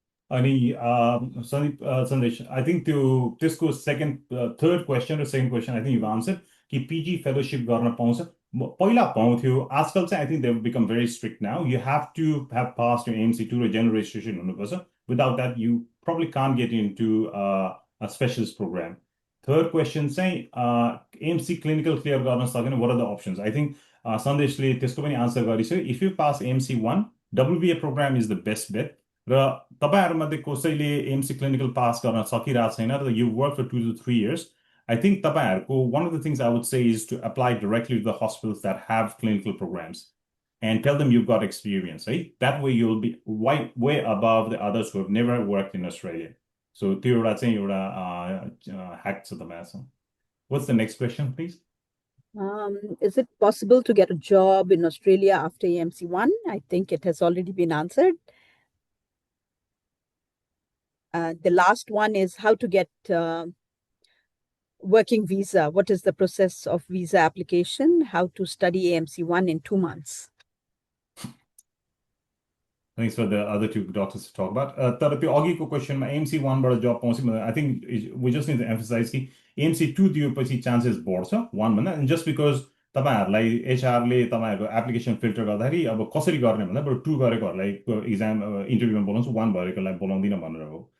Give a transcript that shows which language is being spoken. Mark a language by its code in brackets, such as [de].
[ne] अनि सन्देश, I think त्यसको थर्ड क्वेसन र second question [en] I think you answer [ne] कि पिजी फेलोसिप गर्न पाउँछ। पहिला पाउँथ्यो, आजकल चाहिँ [en] I think they become very strict now. You have to have pass यो MC two [ne] र जेनरल रेजिस्ट्रेसन हुनुपर्छ। [en] Without that you probably can't get into specialist program. [ne] Third question चाहिँ एमसी क्लिनिकल क्लियर गर्न सकेन, [en] What are the options? [ne] I think सन्देशले त्यसको पनि answer गरिसक्यो। [en] If you pass MC one, WBA program is the best bet. [ne] र तपाईँहरूमध्ये कसैले एमसी क्लिनिकल पास गर्न सकिरहेको छैन [en] र you work for 2 to 3 years, I think [ne] तपाईँहरूको [en] one of the things I would say is to apply directly to the hospitals that have clinical programs and tell them you've got experience, right? That way you'll be way above the others who have never worked in Australia. [ne] So त्यो एउटा चाहिँ एउटा hack छ तपाईँसँग। [en] What's the next question, please? Is it possible to get a job in Australia after AMC1? I think it has already been answered. The last one is how to get working visa. What is the process of visa application? How to study AMC1 in 2 months? Thanks for the other two doctors to talk about. [ne] तर त्यो अघिको क्वेसनमा AMC1 बाट जब पाउँछ, [en] I think we just need to emphasize [ne] कि AMC2 दिएपछि chances बढ्छ 1 भन्दा। [en] and just because [ne] तपाईँहरूलाई एचआरले तपाईँहरूको एप्लिकेसन फिल्टर गर्दाखेरि अब कसरी गर्ने भन्दा बरु 2 गरेकोहरूलाई इक्जाम इन्टरभ्यूमा बोलाउँछु, 1 भएकोलाई बोलाउँदिनँ भनेर हो।